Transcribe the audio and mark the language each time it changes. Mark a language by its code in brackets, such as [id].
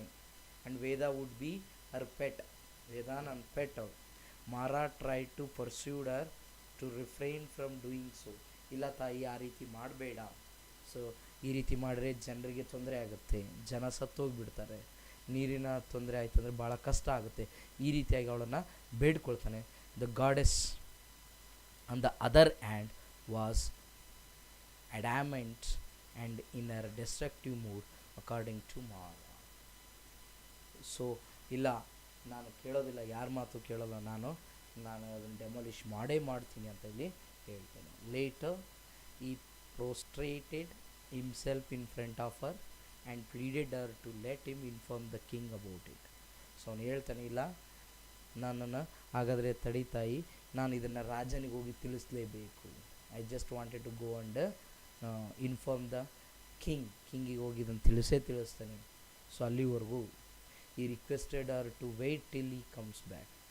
[en] And Veda would be her pet. [kn] ವೇದ ನನ್ನ pet ಅವಳು. [en] Mara try to persuade her to refrain from doing so. [kn] ಇಲ್ಲ ತಾಯಿ, ಆ ರೀತಿ ಮಾಡಬೇಡ. ಸೊ ಈ ರೀತಿ ಮಾಡಿದ್ರೆ ಜನರಿಗೆ ತೊಂದರೆ ಆಗುತ್ತೆ, ಜನ ಸತ್ತೋಗಿಬಿಡ್ತಾರೆ, ನೀರಿನ ತೊಂದರೆ ಆಯಿತು ಅಂದರೆ ಭಾಳ ಕಷ್ಟ ಆಗುತ್ತೆ. ಈ ರೀತಿಯಾಗಿ ಅವಳನ್ನು ಬೇಡ್ಕೊಳ್ತಾನೆ. [en] The goddess on the other hand was adamant and in a destructive mood according to Mara. [kn] So ಇಲ್ಲ, ನಾನು ಕೇಳೋದಿಲ್ಲ, ಯಾರ ಮಾತು ಕೇಳೋಲ್ಲ, ನಾನು ಅದನ್ನು ಡೆಮಾಲಿಷ್ ಮಾಡೇ ಮಾಡ್ತೀನಿ ಅಂತ ಇಲ್ಲಿ ಹೇಳ್ತೇನೆ. [en] Later he prostrated himself in front of her and pleaded her to let him inform the king about it. [kn] So ಅವನು ಹೇಳ್ತಾನೆ, ಇಲ್ಲ ನನ್ನನ್ನು ಹಾಗಾದರೆ ತಡಿತಾಯಿ, ನಾನು ಇದನ್ನು ರಾಜನಿಗೆ ಹೋಗಿ ತಿಳಿಸ್ಲೇಬೇಕು. [en] I just wanted to go and inform the [kn] ಕಿಂಗಿಗೆ ಹೋಗಿ ಇದನ್ನು ತಿಳಿಸ್ತಾನೆ. [en] so [kn] ಅಲ್ಲಿವರೆಗೂ [en] He requested her to wait till he comes back.